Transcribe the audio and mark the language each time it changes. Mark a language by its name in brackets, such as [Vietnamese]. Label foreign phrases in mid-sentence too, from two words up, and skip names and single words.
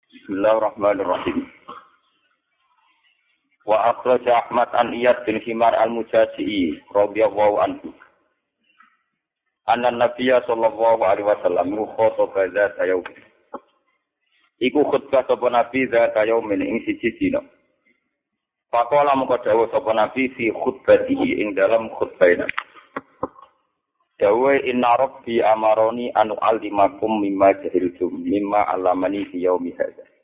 [Arabic] بسم الله الرحمن الرحيم وأخرج أحمد عن عياض بن حمار المجاشعي رضي الله عنه. أن النبي صلى الله عليه وسلم خطب ذات يوم. [Javanese] Iku khutbah sapa Nabi [Arabic] ذات يوم [Javanese] ing siji dina. Faqala mengko dawuh sapa Nabi [Arabic] في خطبته [Javanese] ing dalam khutbahnya. [Arabic] Dawe إن ربي أمرني أن أعلمكم مما جهلتم مما علمني في يومي هذا.